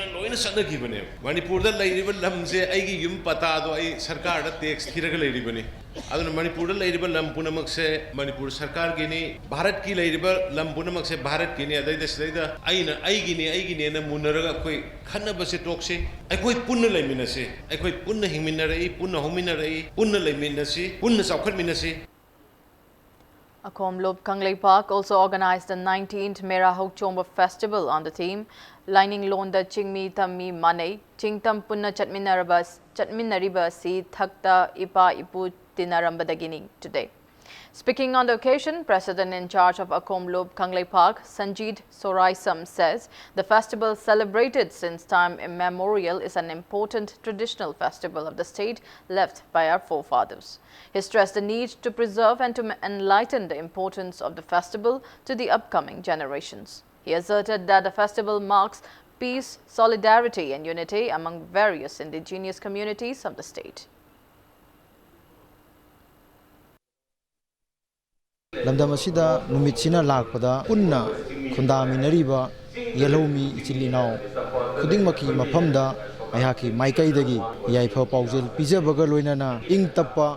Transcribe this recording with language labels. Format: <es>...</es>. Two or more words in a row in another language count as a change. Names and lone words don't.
<mni>ꯂꯣꯏꯅ ꯆꯠꯅꯈꯤꯕꯅꯦꯕ ꯃꯅꯤꯄꯨꯔꯗ ꯂꯩꯔꯤꯕ ꯂꯝꯁꯦ ꯑꯩꯒꯤ ꯌꯨꯝ ꯄꯇꯥꯗꯣ ꯑꯩ ꯁꯔꯀꯥꯔꯗ ꯇꯦꯛꯁ ꯊꯤꯔꯒ ꯂꯩꯔꯤꯕꯅꯤ ꯑꯗꯨꯅ ꯃꯅꯤꯄꯨꯔꯗ ꯂꯩꯔꯤꯕ ꯂꯝ ꯄꯨꯝꯅꯃꯛꯁꯦ ꯃꯅꯤꯄꯨꯔ ꯁꯔꯀꯥꯔꯒꯤꯅꯤ ꯚꯥꯔꯠꯀꯤ ꯂꯩꯔꯤꯕ ꯂꯝ ꯄꯨꯝꯅꯃꯛꯁꯦ ꯚꯥꯔꯠꯀꯤꯅꯤ ꯑꯗꯩꯗ ꯁꯤꯗꯩꯗ ꯑꯩꯅ ꯑꯩꯒꯤꯅꯦꯅ ꯃꯨꯟꯅꯔꯒ ꯑꯩꯈꯣꯏ ꯈꯟꯅꯕꯁꯦ ꯇꯣꯛꯁꯤ ꯑꯩꯈꯣꯏ ꯄꯨꯟꯅ ꯂꯩꯃꯤꯟꯅꯁꯤ ꯑꯩꯈꯣꯏ ꯄꯨꯟꯅ ꯍꯤꯡꯃꯤꯟꯅꯔꯛꯏ ꯄꯨꯟꯅ ꯍꯧꯃꯤꯟꯅꯔꯛꯏ ꯄꯨꯟꯅ ꯂꯩꯃꯤꯟꯅꯁꯤ ꯄꯨꯟꯅ ꯆꯥꯎꯈꯠꯃꯤꯟꯅꯁꯤ.</mni> <en>Akomlob Kanglei Park also organized the 19th Mera Chongwa festival on the theme</en> <mni>Lining Londa Chingmi Tammi Manei Chingtam Punna Chatminariba Si Thakta Ipa Ipu Tinarambadagini</mni> <en>today. Speaking on the occasion, President in charge of Akomlob Kanglei Park, Sanjeet Soraisam, says the festival celebrated since time immemorial is an important traditional festival of the state left by our forefathers. He stressed the need to preserve and to enlighten the importance of the festival to the upcoming generations. He asserted that the festival marks peace, solidarity and unity among various indigenous communities of the state.</en> <mni>lamdam asida numitsina lakpada punna khundaminariba yelhomi ichilinau khudingmaki mafamda ayhaki maikaidagi yaifa paujel pijabaga loinana ingtappa</mni>